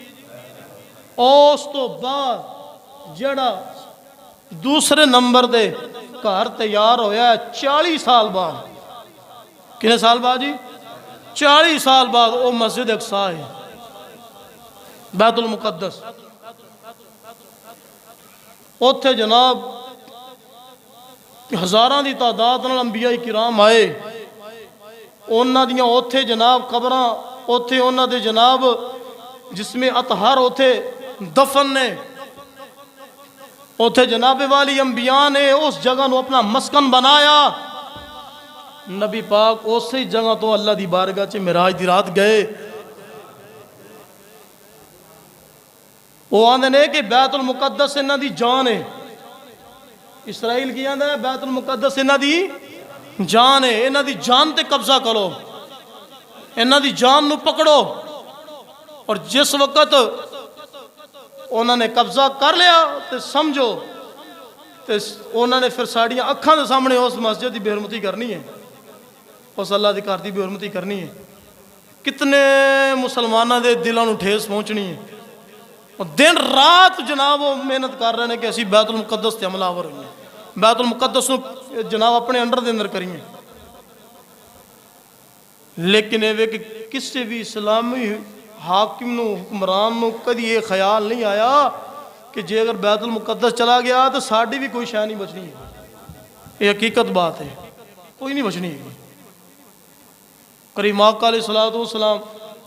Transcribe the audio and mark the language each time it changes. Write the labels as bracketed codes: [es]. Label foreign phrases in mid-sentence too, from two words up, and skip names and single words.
[pa] اس تو بعد جڑا دوسرے نمبر دے گھر تیار ہویا ہے 40 سال بعد. کتنے سال بعد جی؟ 40 سال بعد وہ مسجد اقصی ہے, بیت المقدس. اوتھے جناب ہزاراں دی تعداد نال انبیاء کرام آئے. اونا دیاں اوتھے جناب قبراں, اوتھے اونا دے جناب جسم اطہر اوتھے دفن نے. اوتھے جناب والی انبیاء نے اس جگہ نو اپنا مسکن بنایا. نبی پاک اسی جگہ تو اللہ دی بارگاہ چ معراج دی رات گئے. وہ آندے نے کہ بیت المقدس انہاں دی جان ہے. اسرائیل کی آندہ ہے بیت المقدس انہاں دی جان ہے. انہاں دی جان تے قبضہ کرو, انہاں دی جان نو پکڑو. [ur] اور جس وقت انہوں نے [pa] قبضہ کر لیا تو سمجھو تو انہوں نے پھر ساڑیاں اکھاں دے سامنے اس مسجد دی بے حرمتی کرنی ہے, اس اللہ دی گھر دی بے حرمتی کرنی ہے. کتنے مسلمانوں دے دلوں نو ٹھیس پہنچنی ہے. اور دن رات جناب وہ محنت کر رہے ہیں کہ اسی بیت المقدس تے حملہ آور ہوئی ہیں, بیت المقدس نو جناب اپنے انڈر دے اندر کریں. لیکن یہ کہ کسی بھی اسلامی حاکم نو حکمران نو کدی یہ خیال نہیں آیا کہ جے اگر بیت المقدس چلا گیا تو ساڑی بھی کوئی شے نہیں بچنی ہے. یہ حقیقت بات ہے, کوئی نہیں بچنی ہے. کریم آقا [ar] علیہ السلام